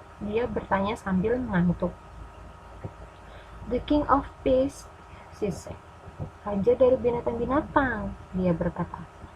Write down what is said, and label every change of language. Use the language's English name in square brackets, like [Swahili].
[Indonesian] Dia bertanya sambil mengantuk. [English] The king of beasts, she said. [Indonesian] Raja dari binatang-binatang, dia berkata.